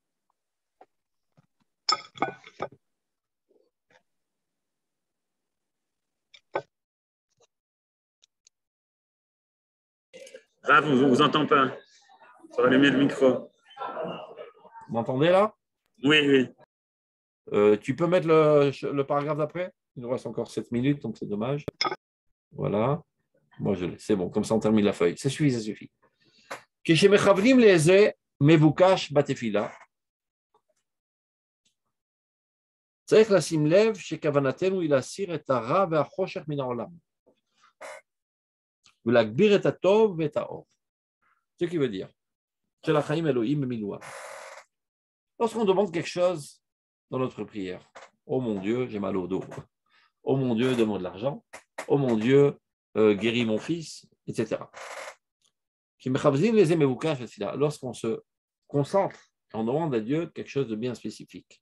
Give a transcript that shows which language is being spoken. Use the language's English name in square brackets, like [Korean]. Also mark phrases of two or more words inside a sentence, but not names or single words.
[French] Rav, on ne vous entend pas. Il faut allumer le micro. Vous m'entendez là? Oui. Tu peux mettre le paragraphe d'après? Il nous reste encore 7 minutes, donc c'est dommage. Voilà. Moi, c'est bon, comme ça on termine la feuille. Ça suffit. [Hebrew] כשמכוונים לזה מבוקש בתפילה, צריך לשים לב שכוונתנו היא להסיר את הרע והחושך מן העולם, ולהגביר את הטוב ואת האור. [French] Ce qui veut dire, [Hebrew] של החיים אלוהים במילואם. [French] Lorsqu'on demande quelque chose dans notre prière, oh mon Dieu, j'ai mal au dos. Oh mon Dieu, donne-moi de l'argent. Oh mon Dieu, guéris mon fils, etc. Lorsqu'on se concentre, on demande à Dieu quelque chose de bien spécifique.